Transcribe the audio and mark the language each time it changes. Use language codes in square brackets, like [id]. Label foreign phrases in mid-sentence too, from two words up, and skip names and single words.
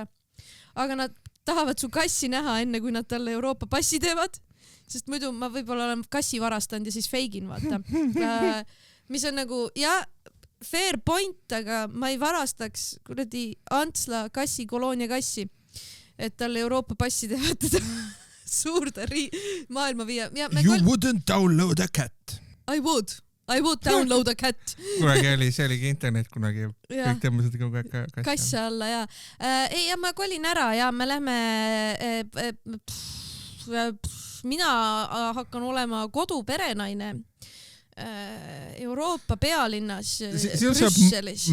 [et] Aga nad tahavad su kassi näha enne, kui nad talle Euroopa passi teevad, sest muidu ma võib-olla olen kassi varastanud ja siis feigin, vaata. Mis on nagu, [en] fair point, [et] aga ma ei varastaks kuradi Antsla kassi, koloonia kassi, et talle Euroopa passi teevad teda suurde maailma viia. [en] Wouldn't download a cat. I would download a cat. [et] Kunagi oli, see oligi internet kunagi. Kõik tõmbasid kogu aeg kassi alla, ja ma kolin ära ja me lähme, mina hakkan olema koduperenaine Euroopa pealinnas Brüsselis.